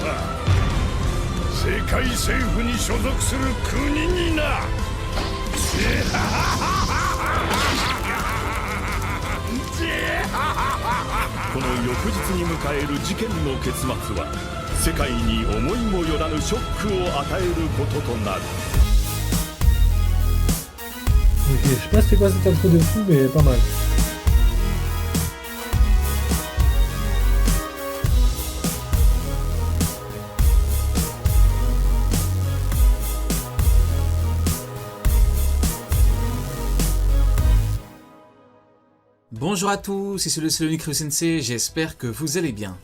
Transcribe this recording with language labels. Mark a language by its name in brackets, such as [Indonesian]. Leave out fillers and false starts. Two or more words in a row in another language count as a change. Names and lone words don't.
[Japanese] 世界政府に所属する国にな。この翌日に迎える事件の結末は世界に思いもよらぬショックを与えることとなる。 [French] Ok, je sais pas c'était quoi cette intro de fou, mais pas mal. Bonjour à tous, ici le seul unique Ryo Sensei, j'espère que vous allez bien.